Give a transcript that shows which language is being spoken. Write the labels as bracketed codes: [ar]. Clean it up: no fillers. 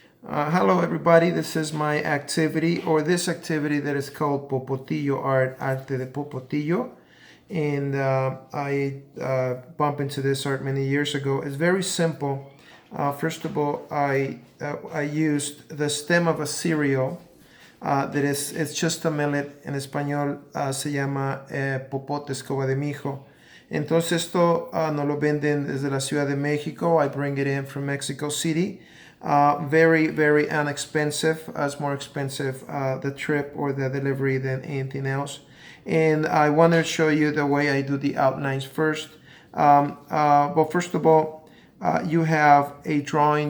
[en] Hello everybody, this is my activity, or this activity that is called Popotillo Art, Arte de Popotillo. And I bumped into this art many years ago. It's very simple. First of all, I used the stem of a cereal it's just a millet. [es] En español se llama popote, escoba de mijo. Entonces esto nos lo venden desde la Ciudad de México. [en] I bring it in from Mexico City. Very, very inexpensive. It's more expensive the trip or the delivery than anything else. And I want to show you the way I do the outlines first. Well, first of all, you have a drawing.